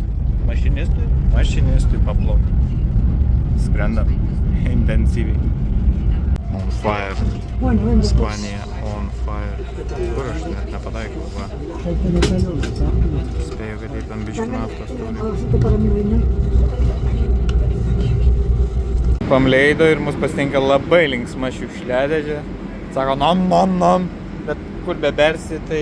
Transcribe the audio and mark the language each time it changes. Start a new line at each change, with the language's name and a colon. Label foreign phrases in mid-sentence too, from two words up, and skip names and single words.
Lithuanian: Mašinistui paplauti. Skrendam intensyviai.
English: On fire. Ispanija on fire.
Lithuanian: Kur aš net nepataikiau, va. Spėju, kad į tam biškį naftos turi. Pamleido ir mus pasitinka labai linksma šiukšliadėžė. Sako nom. Bet kur bebersi, tai...